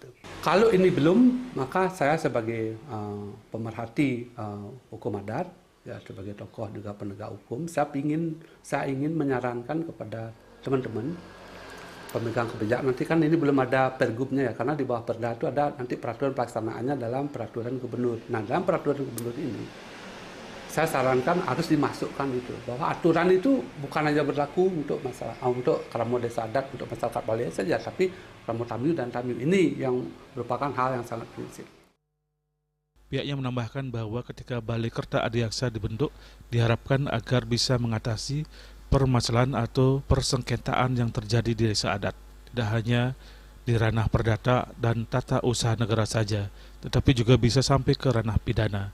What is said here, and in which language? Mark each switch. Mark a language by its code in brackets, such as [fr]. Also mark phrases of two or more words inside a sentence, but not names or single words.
[id] Kalau ini belum, maka saya sebagai pemerhati hukum adat, ya sebagai tokoh juga penegak hukum, saya ingin menyarankan kepada teman-teman pemegang kebijakan, nanti kan ini belum ada pergubnya ya, karena di bawah Perda itu ada nanti peraturan pelaksanaannya dalam peraturan gubernur. Nah, dalam peraturan gubernur ini, saya sarankan harus dimasukkan itu, bahwa aturan itu bukan hanya berlaku untuk untuk keramo desa adat, untuk masyarakat Bali saja, tapi keramo tamiu dan tamiu ini yang merupakan hal yang sangat prinsip. Pihaknya menambahkan bahwa ketika Bali Kerta Adiaksa dibentuk, diharapkan agar bisa mengatasi permasalahan atau persengketaan yang terjadi di desa adat, tidak hanya di ranah perdata dan tata usaha negara saja, tetapi juga bisa sampai ke ranah pidana.